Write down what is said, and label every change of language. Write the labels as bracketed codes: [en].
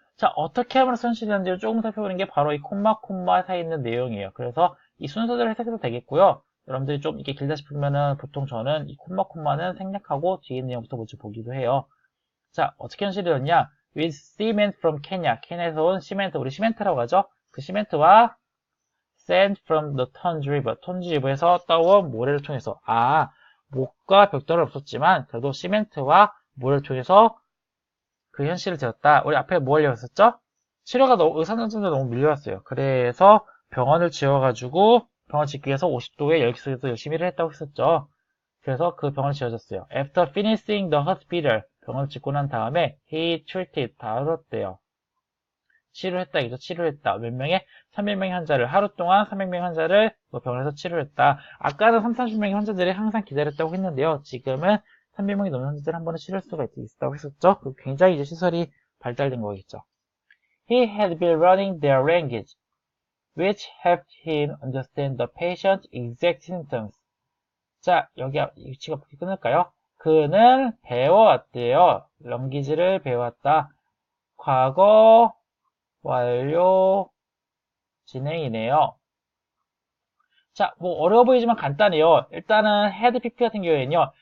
[ko] 자, 어떻게 하면 현실이 되는지를 조금 살펴보는 게 바로 이 콤마 사이에 있는 내용이에요. 그래서 이 순서대로 해석해도 되겠고요. 여러분들이 좀 이렇게 길다 싶으면은 보통 저는 이 콤마는 생략하고 뒤에 있는 내용부터 먼저 보기도 해요. 자, 어떻게 현실이 되었냐? [en] With cement from Kenya. [ko] 케냐에서 온 시멘트, 우리 시멘트라고 하죠? 그 시멘트와 [en] sand from the Tonj River. [ko] 톤지 리버에서 떠온 모래를 통해서. 목과 벽돌은 없었지만 그래도 시멘트와 모래를 통해서 그 현실을 되었다. 우리 앞에 뭐 하려고 했었죠? 의사 선생님들 너무 밀려왔어요. 그래서 병원을 지어가지고 병원 짓기 위해서 50도의 열기 속에서 열심히 일을 했다고 했었죠. 그래서 그 병원을 지어졌어요. [en] After finishing the hospital, [ko] 병원을 짓고 난 다음에 [en] he treated, [ko] 다뤘대요. 치료했다, 이죠. 치료했다. 몇 명의? 300명의 환자를, 하루 동안 300명의 환자를 병원에서 치료했다. 아까는 30명의 환자들이 항상 기다렸다고 했는데요. 지금은 300명이 넘는 환자들을 한 번에 치료할 수가 있다고 했었죠. 굉장히 이제 시설이 발달된 거겠죠. [en] He had been learning their language, which helped him understand the patient's exact symptoms. [ko] 자, 여기 위치가 어떻게 끊을까요? 그는 배워왔대요. 런기지를 배웠다. 과거 완료 진행이네요. 자, 뭐 어려워 보이지만 간단해요. 일단은 헤드 PP 같은 경우에는요.